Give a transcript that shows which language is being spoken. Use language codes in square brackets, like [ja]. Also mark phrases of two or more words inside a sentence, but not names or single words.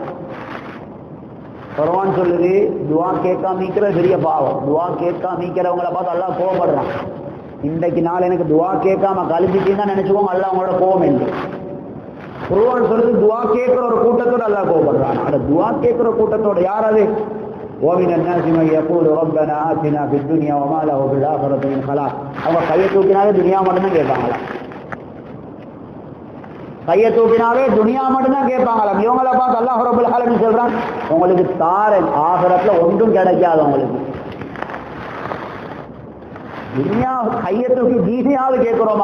[ta] குர்ஆன் சொல்லுது, துவா கேட்காமிக்கிறது பெரிய பாவம். துவா கேட்காமிக்கிறவங்களை பார்த்து அல்லாஹ் கோவப்படுறான். இன்றைக்கு நாள் எனக்கு துவா கேட்காம கழிச்சிட்டீங்கன்னா நினைச்சுக்கோங்க அல்லாஹ் உங்களோட கோவம் இல்லை. குர்ஆன் சொல்லுது துஆ கேட்கிற ஒரு கூட்டத்தோட அல்லாஹ் கோபப்படுறான். அந்த துஆ கேட்கிற கூட்டத்தோட யார் அது? [ar] وَمِنَ النَّاسِ مَن يَقُولُ رَبَّنَا آتِنَا فِي الدُّنْيَا وَمَا لَهُ فِي الْآخِرَةِ مِنْ خَلَاقٍ. [ta] அவங்க கையை தூக்கினாலே துனியா மட்டும்தான் கேட்பாங்களா? கையை தூக்கினாலே துனியா மட்டும்தான் கேட்பாங்களா? இவங்களை பார்த்து அல்லாஹ் [ar] رب العالمين [ta] சொல்றான், உங்களுக்கு தாரேன், ஆகிரத்துல ஒன்றும் கிடைக்காது உங்களுக்கு. துனியா கையை தூக்கி தீனியாவது கேட்கிறோமா?